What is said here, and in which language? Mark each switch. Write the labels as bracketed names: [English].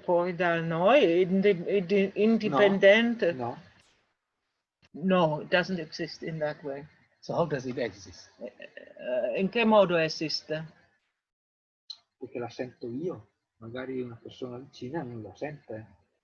[Italian] Fuori da noi, indipendente? No. [English] No, it doesn't exist in that way. So how does it exist? [Italian] In che modo esiste? Perché la sento io, magari una persona vicina non la sente.